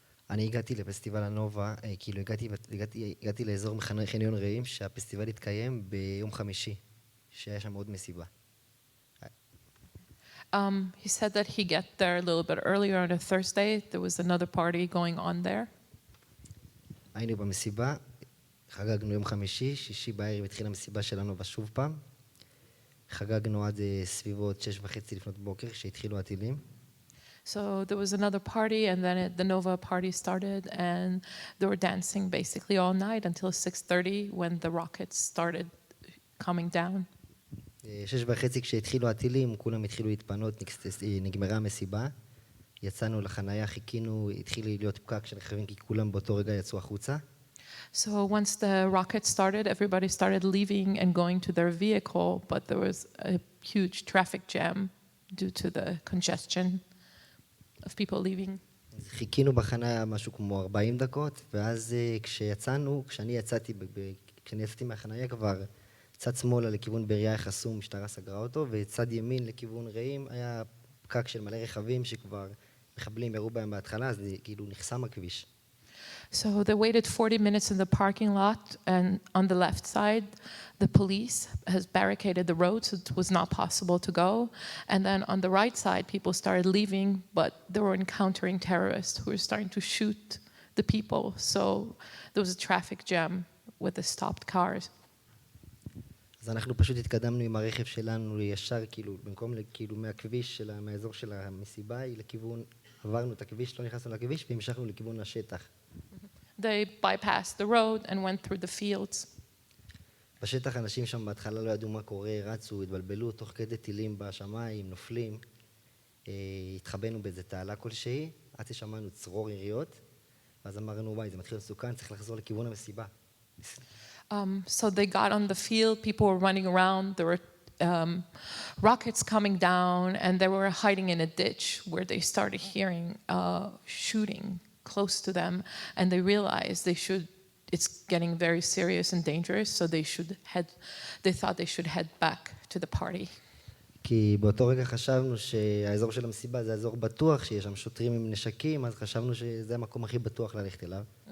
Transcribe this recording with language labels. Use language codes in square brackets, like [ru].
[he] אני הגעתי לפסטיבל הנובה, כאילו הגעתי לאזור חניון רעים, שהפסטיבל התקיים ביום חמישי, שהיה שם עוד מסיבה. [en] He said that he got there a little bit earlier on a Thursday. There was another party going on there. [he] היינו במסיבה, חגגנו יום חמישי, שישי בערב התחילה המסיבה שלנו בשוב פעם. חגגנו עד סביבות 6:30 לפנות בוקר, כשהתחילו הטילים. [en] So there was another party, and then the Nova party started, and they were dancing basically all night until 6:30 when the rockets started coming down. [he] 6:30 כשהתחילו הטילים, כולם התחילו להתפנות, נגמרה המסיבה. יצאנו לחנייה, חיכינו, התחיל להיות פקק של רכבים, כי כולם באותו רגע יצאו החוצה. [en] So once the rockets started, everybody started leaving and going to their vehicle, but there was a huge traffic jam due to the congestion of people leaving. [he] חיכינו בחנייה משהו כמו 40 דקות, ואז כשאני יצאתי מהחנייה כבר, צד שמאלה לכיוון בריאה חסום, משטרה סגרה אותו, וצד ימין לכיוון רעים היה פקק של מלא רכבים שכבר מחבלים ירו בהם בהתחלה, אז כאילו נחסם הכביש. [en] So they waited 40 minutes in the parking lot, and on the left side, the police has barricaded the road, so it was not possible to go. And then on the right side, people started leaving, but they were encountering terrorists who were starting to shoot the people. So there was a traffic jam with the stopped cars. [he] אז אנחנו פשוט התקדמנו עם הרכב שלנו ישר, כאילו, במקום כאילו מהכביש, מהאזור של המסיבה, לכיוון, עברנו את הכביש, לא נכנסנו לכביש, והמשכנו לכיוון השטח. [en] They bypassed the road and went through the fields. [he] בשטח אנשים שם בהתחלה לא ידעו מה קורה, רצו, התבלבלו, תוך כדי טילים בשמיים, נופלים. התחבאנו באיזה תעלה כלשהי, עד ששמענו צרור יריות, ואז אמרנו, וואי, זה מתחיל מסוכן, צריך לחזור לכיוון המסיבה. [en] So they got on the field, people were running around, there were rockets coming down, and they were hiding in a ditch where they started hearing shooting close to them, and they realized it's getting very serious and dangerous, so they thought they should head back to the party. [he] כי באותו רגע חשבנו שהאזור של המסיבה זה אזור בטוח, שיש שם שוטרים עם נשקים, אז חשבנו שזה המקום הכי בטוח ללכת אליו.